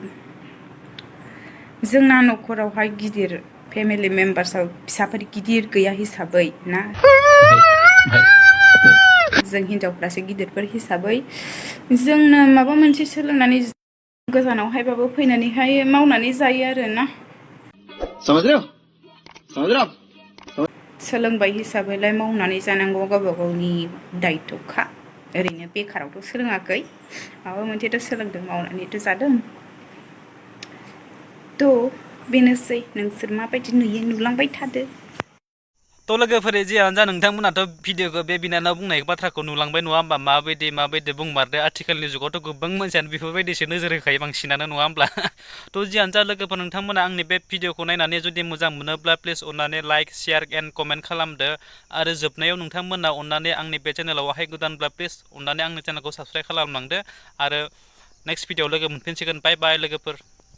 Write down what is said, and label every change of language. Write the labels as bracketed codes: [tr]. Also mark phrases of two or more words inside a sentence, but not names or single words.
[brx] जोंना न'खरावहाय गिदिर [en] family membersआव [brx] फिसाफोर गिदिर गैया हिसाबै ना जों हिनजावफ्रासो गिदिरफोर हिसाबै जोंनो माबा मोनसे सोलोंनानै गोजानावहायबाबो फैनानैहाय मावनानै जायो आरो ना [hi] समझ रहे हो समझ रहे हो आप? [brx] सोलोंबाय हिसाबैलाय मावनानै जानांगौ गावबा गावनि दायित्वखा ओरैनो बेखारावथ' सोलोङाखै माबा मोनसेथ' सोलोंदों मावनानैथ' जादों थ' बेनोसै नोंसोर माबायदि नुयो नुलांबाय थादो थ' लोगोफोर जियानो जा नोंथांमोनाथ' भिडिअखौ बे बिनानाव बुंनाय बाथ्राखौ नुलांबाय नङा होमबा माबायदि बुंमारदो आथिखालनि जुगावथ' गोबां मानसियानो बेफोरबायदिसो नोजोर होखायो बांसिनानो नङा होमब्ला थ' जियानो जा लोगोफोर नोंथांमोना आंनि बे भिडिअखौ नायनानै जुदि मोजां मोनोब्ला प्लिज अननानै [en] like share and comment [brx] खालामदो आरो जोबनायाव नोंथांमोना अननानै आंनि बे चेनेलावहाय गोदानब्ला प्लिज अननानै आंनि चेनेलखौ साबस्क्राइब खालामलांदो आरो नेक्स्ट भिडिअआव लोगो मोनफिनसिगोन [en] bye bye [brx] लोगोफोर